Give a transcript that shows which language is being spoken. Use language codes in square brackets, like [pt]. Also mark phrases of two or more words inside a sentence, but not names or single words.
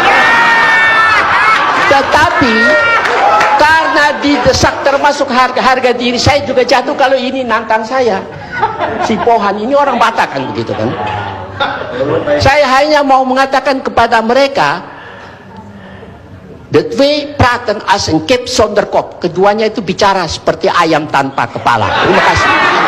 [id] Tetapi karena didesak, termasuk harga diri saya juga jatuh kalau ini nantang saya. Si Pohan ini orang Batak kan, begitu kan. Saya hanya mau mengatakan kepada mereka, [nl] de twee praten als een kip zonder kop. [id] Keduanya itu bicara seperti ayam tanpa kepala. Terima kasih.